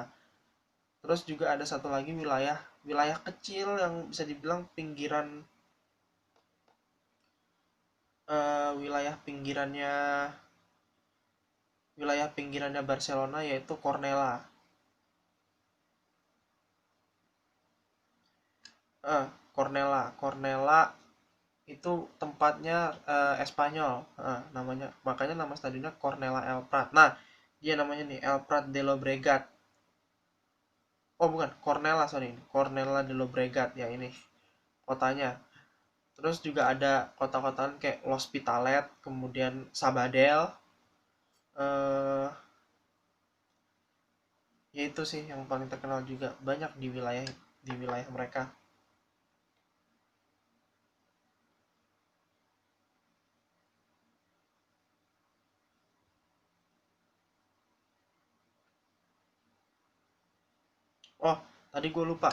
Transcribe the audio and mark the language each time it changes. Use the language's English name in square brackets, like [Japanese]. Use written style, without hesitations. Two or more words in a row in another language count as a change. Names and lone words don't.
[Indonesian] Terus juga ada satu lagi wilayah kecil yang bisa dibilang pinggiran, wilayah pinggirannya Barcelona, yaitu Cornellà. Cornellà itu tempatnya Espanyol, namanya, makanya nama stadionnya Cornellà El Prat. Nah, dia namanya nih El Prat de Llobregat. Oh bukan, Cornellà, sorry, Cornellà de Llobregat ya ini kotanya. Terus juga ada kota-kota kayak L'Hospitalet, kemudian Sabadell, eh ya itu sih yang paling terkenal juga, banyak di wilayah mereka. Oh, tadi gue lupa.